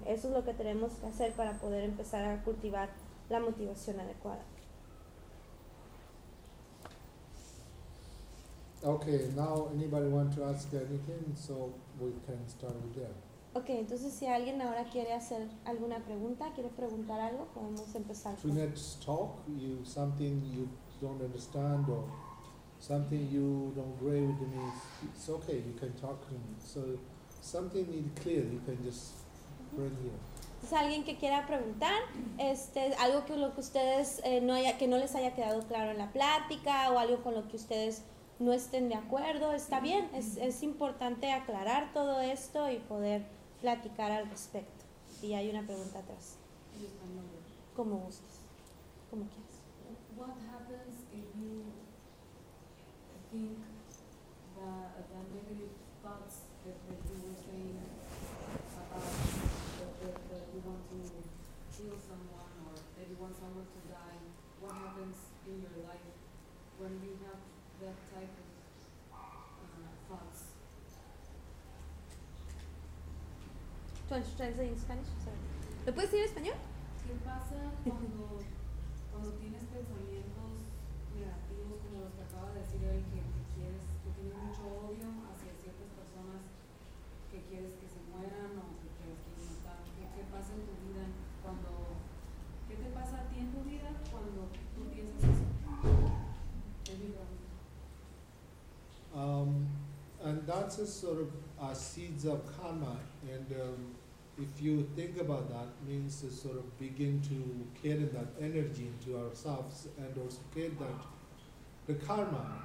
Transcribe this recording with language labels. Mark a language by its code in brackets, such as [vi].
[es] Eso es lo que tenemos que hacer para poder empezar a cultivar la motivación adecuada. [en] Okay, now anybody want to ask anything, so we can start with them. [es] Okay, entonces si alguien ahora quiere hacer alguna pregunta, quiere preguntar algo, podemos empezar. [en] To next talk, you something you don't understand or something you don't agree with me, it's okay, you can talk to me. So something need clear, you can just bring here. [es] Entonces alguien que quiera preguntar, algo que lo que ustedes que no les haya quedado claro en la plática o algo con lo que ustedes no estén de acuerdo, está bien, es importante aclarar todo esto y poder platicar al respecto. Y hay una pregunta atrás. Como gustes, como quieras. [en] What happens if you think the negative thoughts that you were saying about that you want to kill someone or that you want someone to die, what happens in your life when you have that type of thoughts? [es] ¿Tú entiendes en español? ¿Lo puedes decir en español? ¿Qué pasa cuando tienes pensamientos negativos como los que acaba de decir él, que tienes mucho odio hacia ciertas personas, que quieres que se mueran o que quieres que matar? ¿Qué pasa en tu vida cuando, qué te pasa a ti en tu vida cuando tú piensas eso? [en] And that's a sort of a seeds of karma, and if you think about that, means to sort of begin to carry that energy into ourselves and also carry that the karma.